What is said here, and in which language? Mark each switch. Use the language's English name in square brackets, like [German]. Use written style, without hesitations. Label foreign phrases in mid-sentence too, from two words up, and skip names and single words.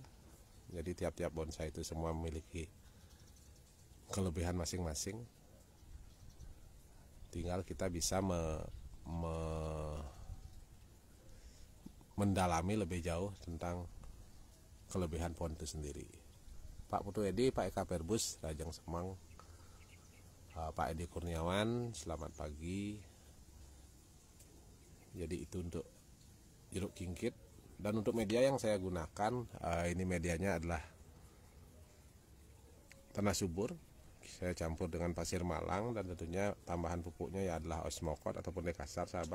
[Indonesian] Jadi tiap-tiap bonsai itu semua memiliki kelebihan masing-masing. Tinggal kita bisa mendalami lebih jauh tentang kelebihan pohon itu sendiri. Pak Putu Edi, Pak Eka Perbus, Rajang Semang, Pak Edi Kurniawan, selamat pagi. Jadi itu untuk jeruk kingkit. Dan untuk media yang saya gunakan, ini medianya adalah tanah subur. Saya campur dengan pasir malang, dan tentunya tambahan pupuknya ya adalah osmokot ataupun dekasar sahabat.